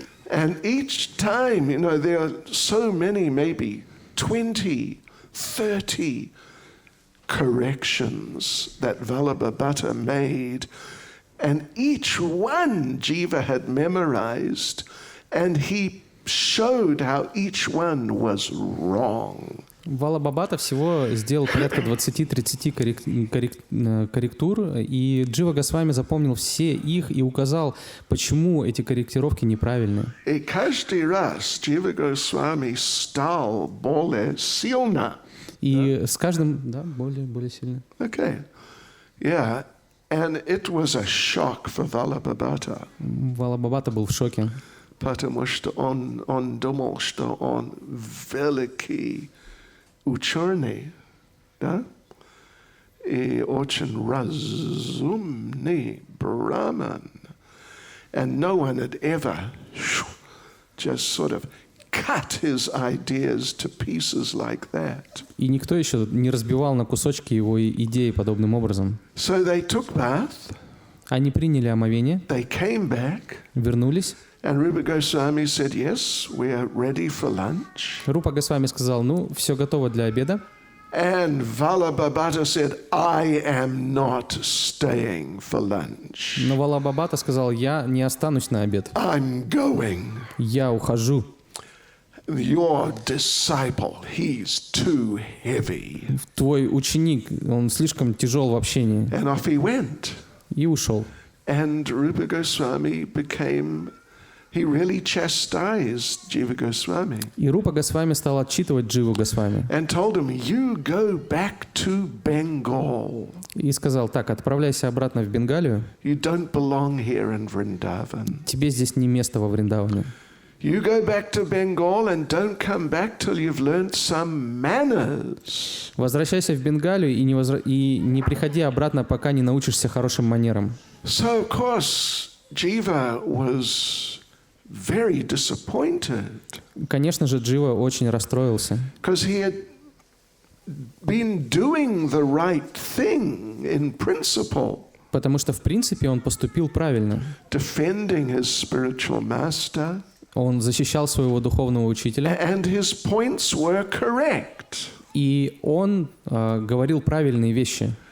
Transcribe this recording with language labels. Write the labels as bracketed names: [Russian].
[English] And each time, there are so many, maybe 20, 30 corrections that Vallabhabhata made, and each one Jiva had memorized, and he showed how each one was wrong. [Russian] Валабхабхата всего сделал порядка 20-30 корректур, и Джива Госвами запомнил все их и указал, почему эти корректировки неправильные. И каждый раз Джива Госвами стал более сильно. И с каждым, да, более сильно. [English] Okay. Yeah. And it was a shock for Vallabhabhata. [Russian] Валабхабхата был в шоке. Потому что он думал, что он великий ученый, да? И очень разумный браман. [English] And no one had ever just sort of cut his ideas to pieces like that. [Russian] И никто еще не разбивал на кусочки его идеи подобным образом. [English] So they took bath. [Russian] Они приняли омовение, [English] They came back. [Russian] вернулись. [English] And Rupa Goswami said, yes, we are ready for lunch. [Russian] Рупа Госвами сказал, ну, все готово для обеда. [English] And Vallabhabhata said, I am not staying for lunch. [Russian] Но Валабхабхата сказал, я не останусь на обед. [English] I'm going. [Russian] Я ухожу. [English] Your disciple, he's too heavy. [Russian] Твой ученик, он слишком тяжел в общении. [English] And off he went. [Russian] И ушел. [English] And Rupa Goswami became, he really chastised Jiva Goswami. [Russian] И Рупа Госвами стал отчитывать Дживу Госвами. [English] And told him, you go back to Bengal. [Russian] И сказал, так, отправляйся обратно в Бенгалию. [English] You don't belong here in Vrindavan. [Russian] Тебе здесь не место во Вриндаване. [English] You go back to Bengal and don't come back till you've learned some manners. [Russian] Возвращайся в Бенгалию и не приходи обратно, пока не научишься хорошим манерам. [English] So, of course, Jiva was very disappointed. [Russian] Конечно же, Джива очень расстроился. [English] Because he had been doing the right thing in principle. [Russian] Потому что, в принципе, он поступил правильно. [English] Defending his spiritual master. [Russian] Он защищал своего духовного учителя. [English] And his points were correct. [Russian] И он говорил правильные вещи.